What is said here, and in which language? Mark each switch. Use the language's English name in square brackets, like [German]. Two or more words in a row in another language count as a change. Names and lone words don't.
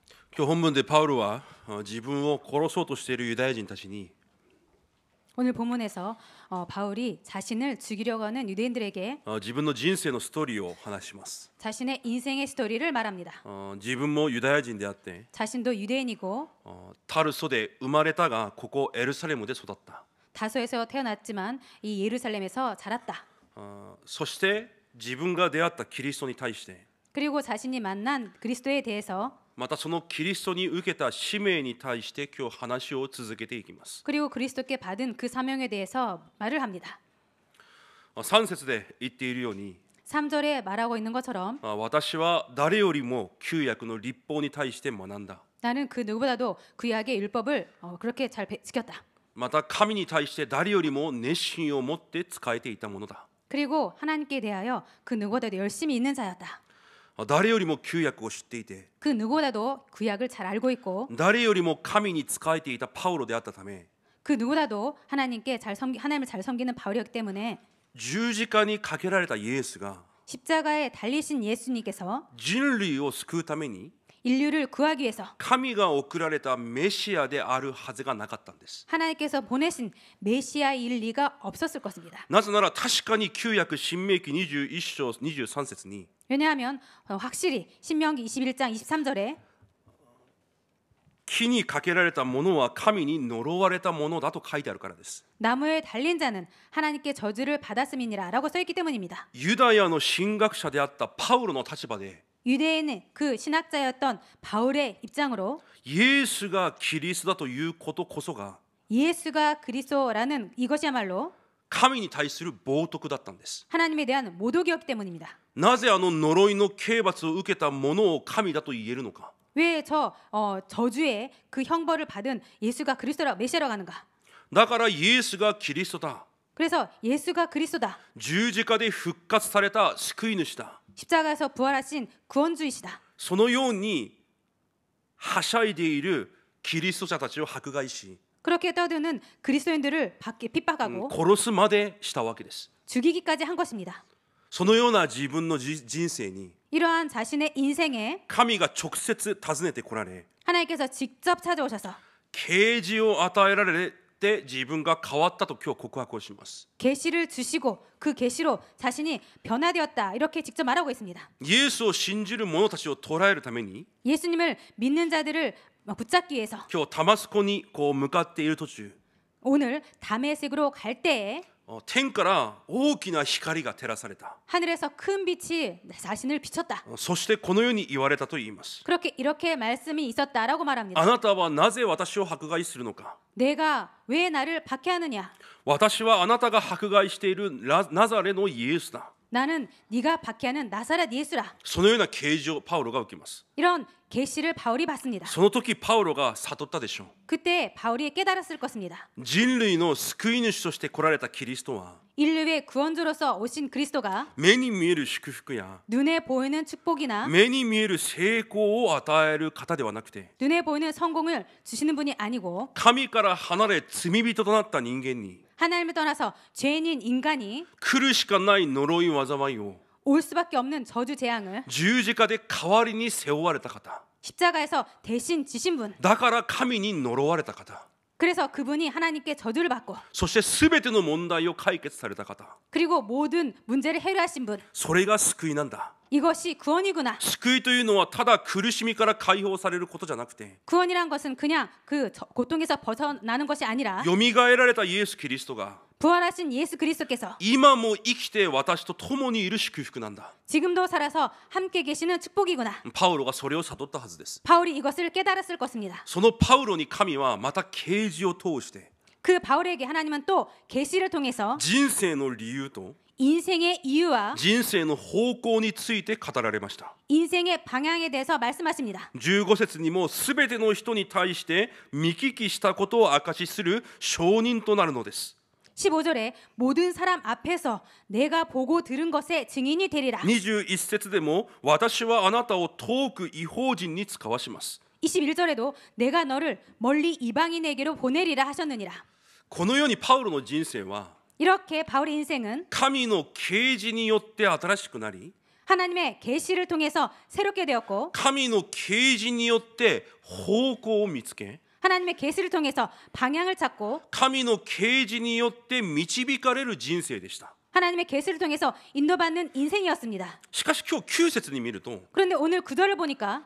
[Japanese] 今日本文でパウロは自分を殺そうとしているユダヤ人たちに [Korean] 오늘 본문에서 바울이 자신을 죽이려고 하는 유대인들에게 [Japanese] 自分の人生のストーリーを話します。 [Korean] 자신의 인생의 스토리를 말합니다. [Japanese] 自分もユダヤ人であって [Korean] 자신도 유대인이고 [Japanese] タルソで生まれたがここエルサレムで育った。 [Korean] 다소에서 태어났지만 이 예루살렘에서 자랐다. [Japanese] そして自分が出会ったキリストに対して [Korean] 그리고 자신이 만난 그리스도에 대해서 [Japanese] またそのキリストに受けた使命に対して今日話を続けていきます。 [Korean] 그리고 그리스도께 받은 그 사명에 대해서 말을 합니다. [Japanese] 3 節で言っているように [Korean] 3절에 말하고 있는 것처럼 [Japanese] 私は誰よりも旧約の律法に対して学んだ。 [Korean] 나는 그 누구보다도 구약의 율법을 그렇게 잘 지켰다. [Japanese] また神に対して誰よりも熱心を持って仕えていたものだ。 [Korean] 그리고 하나님께 대하여 그 누구보다도 열심히 있는 자였다. [Japanese] 誰よりも旧約を知っていて [Korean] 그 누구보다도 구약을 잘 알고 있고 [Japanese] 誰よりも神に仕えていたパウロであったため [Korean] 그 누구보다도 하나님을 잘 섬기는 바울이었기 때문에 [Japanese] 十字架にかけられたイエスが [Korean] 십자가에 달리신 예수님께서 [Japanese] 人類を救うために [Korean] 인류를 구하기 위해서 [Japanese] 神が送られたメシアであるはずがなかったんです。 [Korean] 하나님께서 보내신 메시아일 리가 없었을 것입니다. [Japanese] なぜなら確かに旧約新明記21章23節に [Korean] 왜냐하면 확실히 신명기 21장 23절에 [Japanese] 木にかけられたものは神に呪われたものだと書いてあるからです。 [Korean] 나무에 달린 자는 하나님께 저주를 받았음이니라 라고 써있기 때문입니다. [Japanese] ユダヤの神学者であったパウロの立場で [Korean] 유대인의 그 신학자였던 바울의 입장으로 [Japanese] イエスがキリストだということこそが [Korean] 예수가 그리스도라는 이것이야말로 [Japanese] 神に対する冒涜だったんです。 [Korean] 하나님에 대한 모독이었기 때문입니다. [Japanese] なぜあの呪いの刑罰を受けたものを神だと言えるのか。 [Korean] 왜 저주의 그 형벌을 받은 예수가 그리스도라 메시아라고 하는가? [Japanese] だからイエスがキリストだ。 [Korean] 그래서 예수가 그리스도다. [Japanese] 十字架で復活された救い主だ。 [Korean] 십자가에서 부활하신 구원주이시다. [Japanese] そのようにはしゃいでいるキリスト者たちを迫害し [Korean] 그렇게 떠드는 그리스도인들을 핍박하고 [Japanese] 殺すまでしたわけです。 [Korean] 죽이기까지 한 것입니다. [Japanese] そのような自分の人生に [Korean] 이러한 자신의 인생에 [Japanese] 神が直接訪ねてこられ [Korean] 하나님께서 직접 찾아오셔서 [Japanese] 啓示を与えられて自分が変わったと今日告白をします。 [Korean] 계시를 주시고 그 계시로 자신이 변화되었다 이렇게 직접 말하고 있습니다. [Japanese] イエスを信じる者たちを捉えるために [Korean] 예수님을 믿는 자들을 붙잡기 위해서 [Japanese] 今日ダマスコに向かっている途中 [Korean] 오늘 다메섹으로 갈 때에 [Japanese] 天から大きな光が照らされた。 [Korean] 하늘에서 큰 빛이 자신을 비췄다. [Japanese] そしてこのように言われたと言います。 [Korean] 이렇게 말씀이 있었다라고 말합니다. [Japanese] あなたはなぜ私を迫害するのか。 [Korean] 내가 왜 나를 박해하느냐? [Japanese] 私はあなたが迫害しているナザレのイエスだ。 [Korean] 나는 네가 박해하는 나사렛 예수라. [Japanese] そのような啓示をパウロが受けます。 [Korean] 이런 계시를 바울이 받습니다. [Japanese] その時パウロが悟ったでしょう。 [Korean] 그때 바울이 깨달았을 것입니다. [Japanese] 人類の救い主として来られたキリストは [Korean] 인류의 구원주로서 오신 그리스도가 [Japanese] 目に見える祝福や [Korean] 눈에 보이는 축복이나 [Japanese] 目に見える成功を与える方ではなくて [Korean] 눈에 보이는 성공을 주시는 분이 아니고 [Japanese] 神から離れ罪人となった人間に [Korean] 하나님을 떠나서 죄인인 인간이 [Japanese] 来るしかない呪い災いを [Korean] 올 수밖에 없는 저주 재앙을 [Japanese] 十字架で代わりに背負われた方 [Korean] 십자가에서 대신 지신 분. [Japanese] だから神に呪われた方 [Korean] 그래서 그분이 하나님께 저주를 받고 [Japanese] そして全ての問題を解決された方 [Korean] 그리고 모든 문제를 해결하신 분. [Japanese] それが救いなんだ [Korean] 이것이 구원이구나. [Japanese] 救いというのはただ苦しみから解放されることじゃなくて [Korean] 구원이란 것은 그냥 그 고통에서 벗어나는 것이 아니라 [Japanese] よみがえられたイエス・キリストが [Korean] 부활하신 예수 그리스도께서 [Japanese] 今も生きて私と共にいる祝福なんだ [Korean] 지금도 살아서 함께 계시는 축복이구나. [Japanese] パウロがそれを悟ったはずです [Korean] 바울이 이것을 깨달았을 것입니다. [Japanese] そのパウロに神はまた啓示を通して [Korean] 그 바울에게 하나님은 또 계시를 통해서 [Japanese] 人生の理由と [Korean] 인생의 이유와 [Japanese] 人生の方向について語られました [Korean] 인생의 방향에 대해서 말씀하십니다. [Japanese] 15 節にも全ての人に対して見聞きしたことを証しする証人となるのです [Korean] 15절에 모든 사람 앞에서 내가 보고 들은 것의 증인이 되리라. [Japanese] 21 節でも私はあなたを遠く異邦人に使わします [Korean] 21절에도 내가 너를 멀리 이방인에게로 보내리라 하셨느니라. [Japanese] このようにパウロの人生は [Korean] 이렇게 바울의 인생은 [Japanese] 神の啓示によって新しくなり [Korean] 하나님의 계시를 통해서 새롭게 되었고 [Japanese] 神の啓示によって方向を見つけ [Korean] 하나님의 계시를 통해서 방향을 찾고 [Japanese] 神の啓示によって導かれる人生でした。 [Korean] 하나님의 계시를 통해서 인도받는 인생이었습니다. [Japanese] しかし今日9節に見ると [Korean] 그런데 오늘 구절을 보니까